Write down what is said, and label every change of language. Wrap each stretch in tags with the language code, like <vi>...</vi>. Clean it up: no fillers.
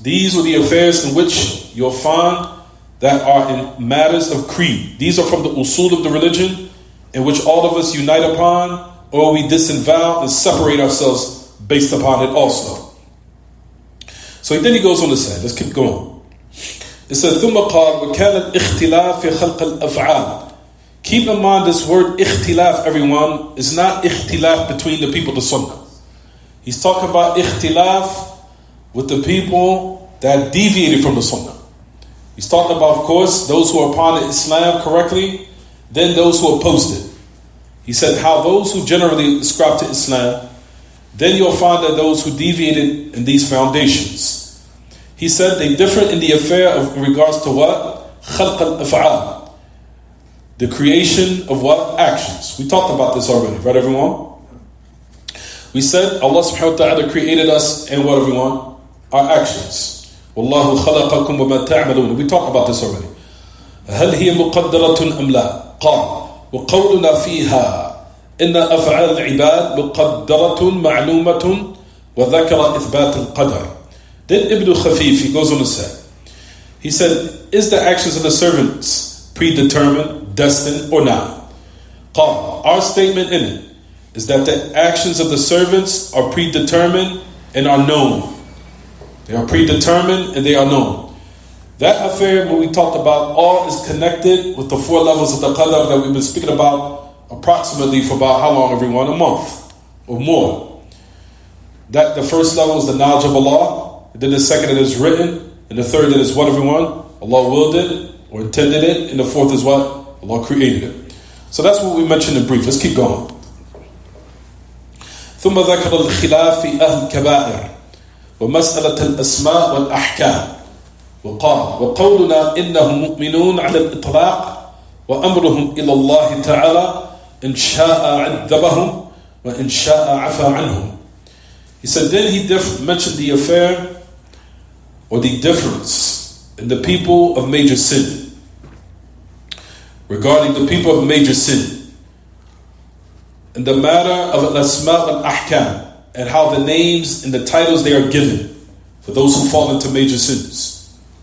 <en>These were the affairs in which you'll find that are in matters of creed. These are from the usul of the religion, in which all of us unite upon, or we disavow and separate ourselves based upon it also. So then he goes on to say, let's keep going. It says,</en> <ar>ثم قال وكان الاختلاف في خلق الأفعال.</ar> <en>Keep in mind this word ikhtilaf, everyone, is not ikhtilaf between the people of the Sunnah. He's talking about ikhtilaf with the people that deviated from the Sunnah. He's talking about, of course, those who are upon Islam correctly, then those who opposed it. He said how those who generally ascribe to Islam, then you'll find that those who deviated in these foundations. He said they differ in the affair of in regards to what? Khalq al-af'al. The creation of what? Actions. We talked about this already, right everyone? We said Allah subhanahu wa ta'ala created us and what everyone? Our actions.</en> <ar>Wallahu khalaqakum wa ma ta'malun.</ar> <en>We talked about this already.</en> <ar>هل هي مقدرة أم لا؟ قال وقولنا فيها إن أفعال العباد مقدرة معلومة وذكر إثبات القدر.</ar> <en>Then Ibn Khafif, he goes on to say, he said, is the actions of the servants predetermined, destined, or not? قال, our statement in it is that the actions of the servants are predetermined and are known. They are predetermined and they are known. That affair, when we talked about, all is connected with the 4 levels of the qadar that we've been speaking about approximately for about how long, everyone? A month or more. That the first level is the knowledge of Allah, and then the second it is written, and the third it is what, everyone? Allah willed it or intended it, and the fourth is what? Allah created it. So that's what we mentioned in brief. Let's keep going.</en> <ar>ثم ذكر الخلاف في أهل الكبائر ومسألة الأسماء والأحكام وقال وقولنا إنهم مؤمنون على الإطلاق وأمرهم إلى الله تعالى إن شاء عذبهم وإن شاء عفى عنهم.</ar> <en>He said then he mentioned the affair or the difference in the people of major sin. Regarding the people of major sin, in the matter of al-asma' al-ahkam, and how the names and the titles they are given for those who fall into major sins.</en>